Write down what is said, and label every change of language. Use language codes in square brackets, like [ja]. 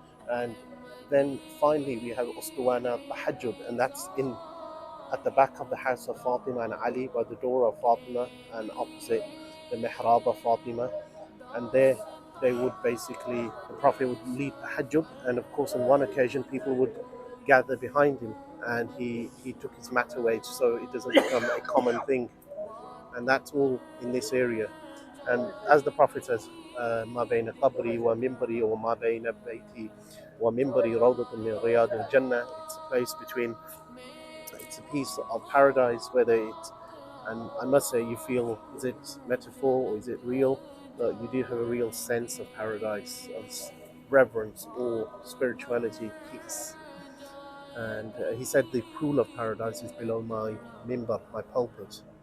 [en] And then finally we have Ustuwana Tahajjud, and that's in at the back of the house of Fatima and Ali, by the door of Fatima and opposite the mihrab of Fatima. And there they would basically, the Prophet would lead Tahajjud, and of course on one occasion people would gather behind him, and he took his mat away so it doesn't become a common thing. And that's all in this area. And as the Prophet says, [ar] ما بين قبري ومنبري وما بين بيتي ومنبري روضة من رياض الجنة. [en] It's a place between, it's a piece of paradise, whether it's, and I must say, you feel, is it metaphor or is it real? But you do have a real sense of paradise, of reverence, awe, spirituality, peace. And he said the pool of paradise is below my mimbar, my pulpit.